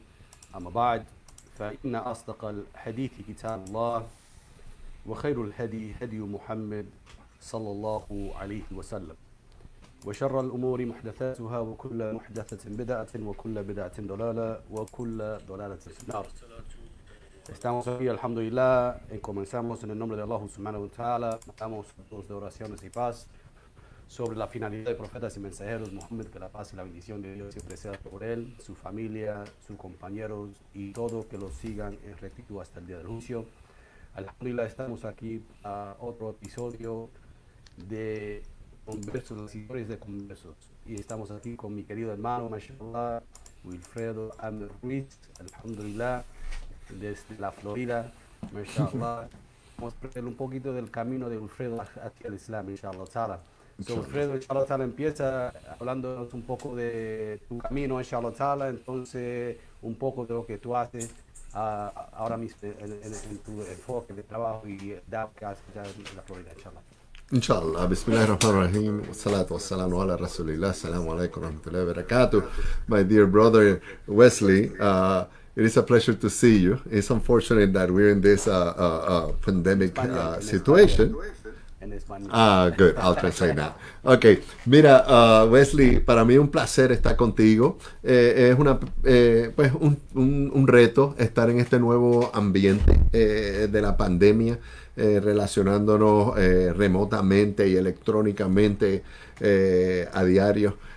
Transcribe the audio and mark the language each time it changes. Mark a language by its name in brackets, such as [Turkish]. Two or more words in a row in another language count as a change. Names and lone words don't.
[Arabic] أما بعد، فإن أصدق الحديث كتاب الله، وخير الهدي هدي محمد صلى الله عليه وسلم، وشر الأمور محدثاتها، وكل محدثة بدعة، وكل بدعة ضلالة، وكل ضلالة في النار. [Spanish] Estamos aquí, alhamdulillah, comenzamos en el nombre de Allah [Arabic] سبحانه وتعالى, [Spanish] damos de oraciones y paz sobre la finalidad de profetas y mensajeros Muhammad, que la paz y la bendición de Dios siempre sea por él, su familia, sus compañeros y todos que lo sigan en rectitud hasta el día del juicio. Alhamdulillah, estamos aquí a otro episodio de Conversos, las historias de conversos, y estamos aquí con mi querido hermano, mashallah, Wilfredo Amer Ruiz, alhamdulillah, desde la Florida, mashallah. Vamos a aprender un poquito del camino de Wilfredo hacia el Islam, [Arabic] إن شاء الله تعالى. [Spanish] So, Wilfredo, [Arabic] إن شاء الله تعالى, [Spanish] empieza hablándonos un poco de tu camino, [Arabic] إن شاء الله تعالى, [Spanish] entonces un poco de lo que tú haces ahora mismo en tu enfoque de trabajo y edad que haces ya en la Florida, inshallah. [Arabic] إن شاء الله، بسم الله الرحمن الرحيم، الصلاة والسلام على رسول الله، السلام عليكم ورحمة الله وبركاته. [English] My dear brother Wesley, it is a pleasure to see you. It's unfortunate that we're in this pandemic situation. Good. I'll translate that. Okay. [Spanish] Mira, Wesley, para mí es un placer estar contigo. Es pues un reto estar en este nuevo ambiente de la pandemia, relacionándonos remotamente y electrónicamente a diario.